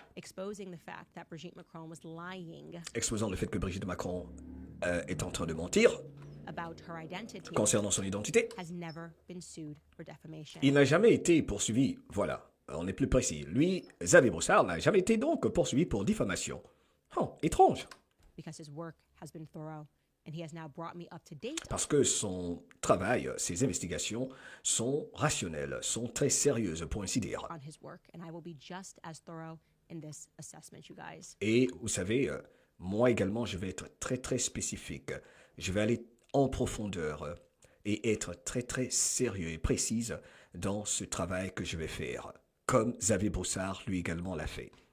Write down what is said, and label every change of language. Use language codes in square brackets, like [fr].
[en] Exposing the fact that Brigitte Macron was lying. [fr] Exposant le fait que Brigitte Macron est en train de mentir. [en] About her identity, [fr] concernant son identité, [en] has never been sued for defamation. [fr] Il n'a jamais été poursuivi, voilà, on est plus précis. Lui, Xavier Broussard, n'a jamais été donc poursuivi pour diffamation. Oh, étrange. [en] Because his work has been thorough, and he has now brought me up to date. [fr] Parce que son travail, ses investigations sont rationnelles, sont très sérieuses, pour ainsi dire. [en] On his work, and I will be just as thorough in this assessment, you guys. [fr] Et vous savez, moi également, je vais être très très spécifique. Je vais aller en profondeur et être très très sérieux et précise dans ce travail que je vais faire, comme Xavier Broussard lui également l'a fait.